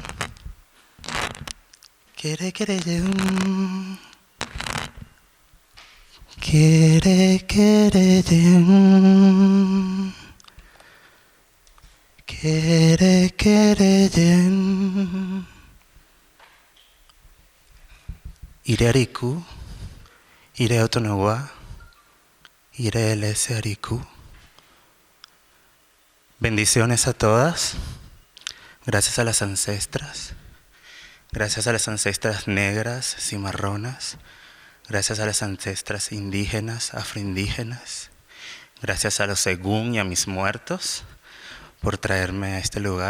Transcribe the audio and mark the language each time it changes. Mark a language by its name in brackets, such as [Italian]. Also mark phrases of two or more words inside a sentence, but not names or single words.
[Yoruba] Quere quere yeum. Quere quere yeum. Quere quere yeum. Ire ariku, ire otonawa. Ire LS Ariku. [Spanish] Bendiciones a todas. Gracias a las ancestras. Gracias a las ancestras negras, cimarronas. Gracias a las ancestras indígenas, afroindígenas. Gracias a los según y a mis muertos por traerme a este lugar.